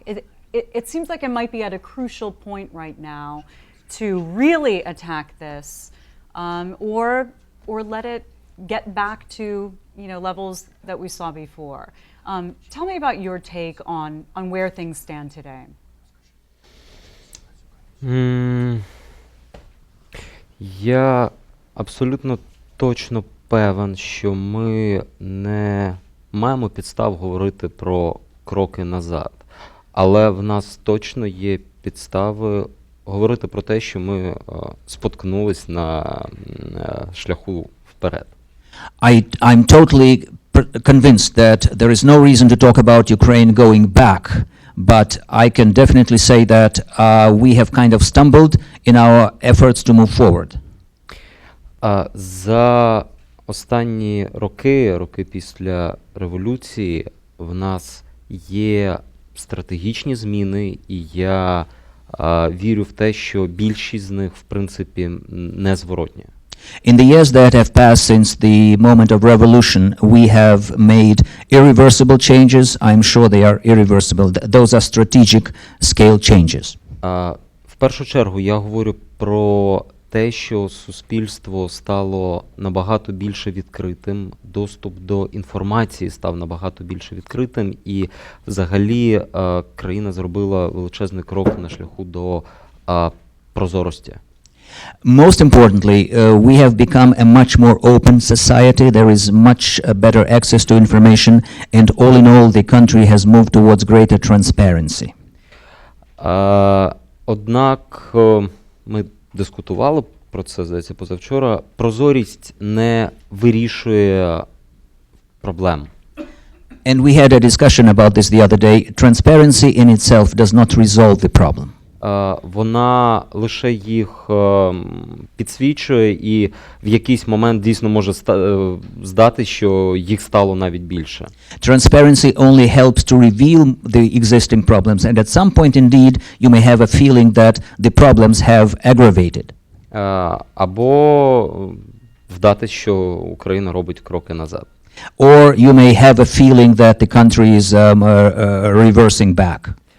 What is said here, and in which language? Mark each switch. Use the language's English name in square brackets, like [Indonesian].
[English] It seems like it might be at a crucial point right now to really attack this, or let it get back to levels that we saw before. Tell me about your take on where things stand today. [Ukrainian] Я абсолютно точно певен, що ми не маємо підстав говорити про кроки назад. Але в нас точно є підстави говорити про те, що ми споткнулись на шляху вперед. [English] I'm totally convinced that there is no reason to talk about Ukraine going back, but I can definitely say that we have kind of stumbled in our efforts to move forward. [Ukrainian] За останні роки після революції, в нас є стратегічні зміни, і я вірю в те, що більшість з них, в принципі, незворотні. [English] In the years that have passed since the moment of revolution, we have made irreversible changes. I'm sure they are irreversible. Those are strategic scale changes. [Ukrainian] В першу чергу я говорю про те, що суспільство стало набагато більше відкритим, доступ до інформації став набагато більше відкритим, і взагалі країна зробила величезний крок на шляху до прозорості. [English] Most importantly, we have become a much more open society. There is much better access to information, and all in all, the country has moved towards greater transparency. [Ukrainian] Однак ми дискутували про це, здається, позавчора. Прозорість не вирішує проблем. [English] And we had a discussion about this the other day. Transparency in itself does not resolve the problem. [Ukrainian] Вона лише їх підсвічує, і в якийсь момент дійсно може здати, що їх стало навіть більше. [English] Transparency only helps to reveal the existing problems, and at some point indeed you may have a feeling that the problems have aggravated. [Ukrainian] або вдати, що Україна робить кроки назад. [English] Or you may have a feeling that the country is reversing back.